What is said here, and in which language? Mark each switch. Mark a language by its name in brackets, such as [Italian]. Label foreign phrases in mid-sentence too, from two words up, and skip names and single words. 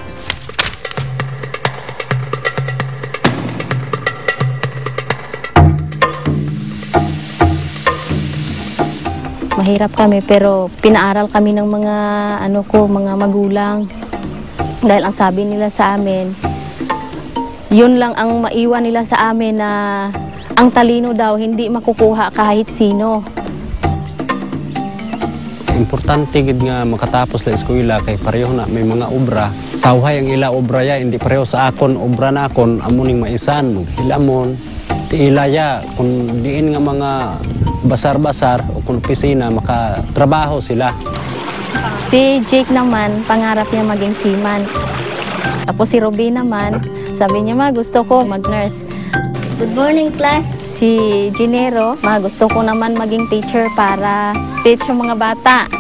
[Filipino] Mahirap kami pero pinaaral kami ng mga mga magulang. Dahil ang sabi nila sa amin, yun lang ang maiwan nila sa amin na ang talino daw hindi makukuha kahit sino. [Hiligaynon] Importante gid nga makatapos la eskwela kay pareho na may mga obra. Tawhay ang ila obra ya hindi pareho sa akon obra na akon amuning maisan maghilamon. Ti ilaya kung diin nga mga basar-basar o kung opisina makatrabaho sila. [Filipino] Si Jake naman, pangarap niya maging seaman. Tapos si Ruby naman, sabi niya, ma, gusto ko mag-nurse. [English] Good morning, class. [Filipino] Si Ginero, ma, gusto ko naman maging teacher para teach yung mga bata.